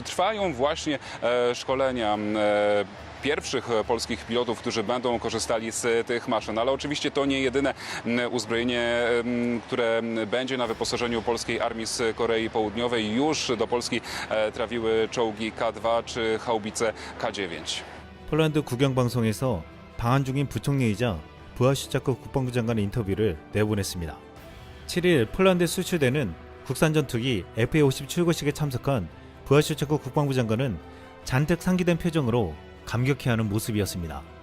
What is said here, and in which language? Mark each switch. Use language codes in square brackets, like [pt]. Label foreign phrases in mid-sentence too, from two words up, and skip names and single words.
[pl] Trwają właśnie szkolenia pierwszych polskich pilotów, którzy będą korzystali z tych maszyn. Ale oczywiście to nie jedyne uzbrojenie, które będzie na wyposażeniu polskiej armii z Korei Południowej. Już do Polski trafiły czołgi K2 czy haubice K9. [ko] 폴란드 국영방송에서 방한 중인 부총리이자 부하슈차크 국방부 장관의 인터뷰를 내보냈습니다. 7일 폴란드에 수출되는 국산 전투기 FA-50 출고식에 참석한 부하슈차크 국방부 장관은 잔뜩 상기된 표정으로 감격해하는 모습이었습니다.